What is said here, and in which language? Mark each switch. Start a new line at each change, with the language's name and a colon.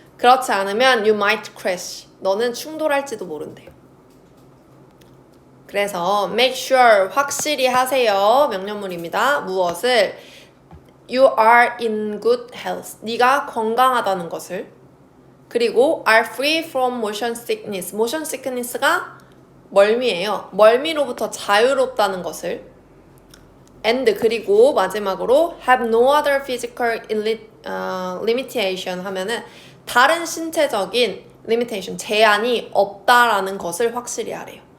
Korean: 그렇지 않으면
English: you might crash.
Korean: 너는 충돌할지도 모른대요. 그래서
English: make sure,
Korean: 확실히 하세요. 명령문입니다. 무엇을?
English: You are in good health.
Korean: 네가 건강하다는 것을. 그리고
English: are free from motion sickness.
Korean: motion sickness가 멀미예요. 멀미로부터 자유롭다는 것을. and 그리고 마지막으로
English: have no other physical limitation
Korean: 하면은 다른 신체적인 limitation, 제한이 없다라는 것을 확실히 하래요.